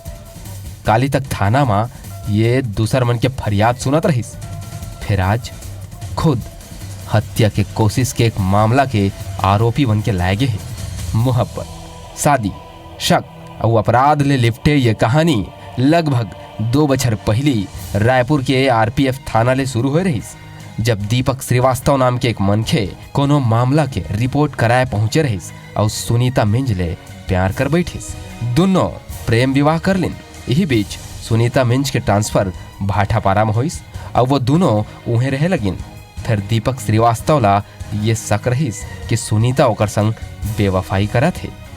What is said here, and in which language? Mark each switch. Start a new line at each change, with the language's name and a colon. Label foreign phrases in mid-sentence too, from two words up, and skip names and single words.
Chhattisgarhi: काली तक थाना में ये दूसर मन के फरियाद सुनत रही, फिर आज खुद हत्या के कोशिश के एक मामला के आरोपी बन के लाए गए हैं। मोहब्बत, शादी, शक और अपराध ले लिपटे ये कहानी लगभग 2 बछर पहली रायपुर के आरपीएफ थाना ले शुरू हो रही, जब दीपक श्रीवास्तव नाम के एक मनखे कोनो मामला के रिपोर्ट कराए पहुंचे रही और सुनीता मिंज ले प्यार कर बैठिस। दोनों प्रेम विवाह कर लिन। यही बीच सुनीता मिंज के ट्रांसफर भाटापारा में हुई और वो दोनों उहें रहे लगिन। फिर दीपक श्रीवास्तव ला ये शक रहीस कि सुनीता ओकर संग बेवफाई करत है।